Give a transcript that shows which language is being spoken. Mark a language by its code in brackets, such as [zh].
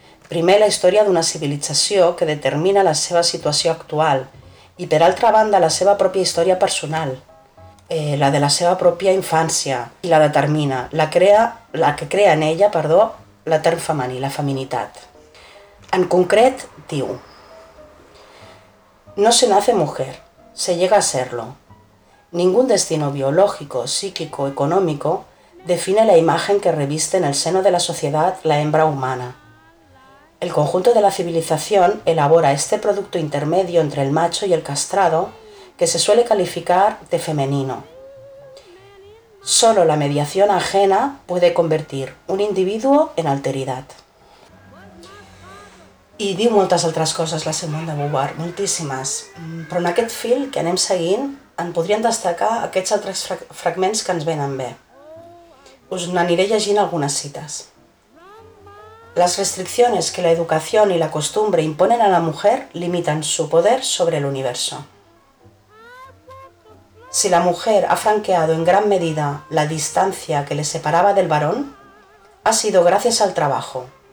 [ca] Primer, la història d'una civilització que determina la seva situació actual i, per altra banda, la seva pròpia història personal, la de la seva pròpia infància, i la determina, la que crea en ella, l'etern femení, la feminitat. En concret, diu: [es] no se nace mujer, se llega a serlo. Ningún destino biológico, psíquico, económico define la imagen que reviste en el seno de la sociedad la hembra humana. El conjunto de la civilización elabora este producto intermedio entre el macho y el castrado que se suele calificar de femenino. Solo la mediación ajena puede convertir un individuo en alteridad. [ca] I diu moltes altres coses la Simone de Beauvoir, moltíssimes. Però en aquest fil que anem seguint en podríem destacar aquests altres fragments que ens venen bé. Us n'aniré llegint algunes cites. [es] Las restricciones que la educación y la costumbre imponen a la mujer limitan su poder sobre el universo. Si la mujer ha franqueado en gran medida la distancia que le separaba del varón, ha sido gracias al trabajo.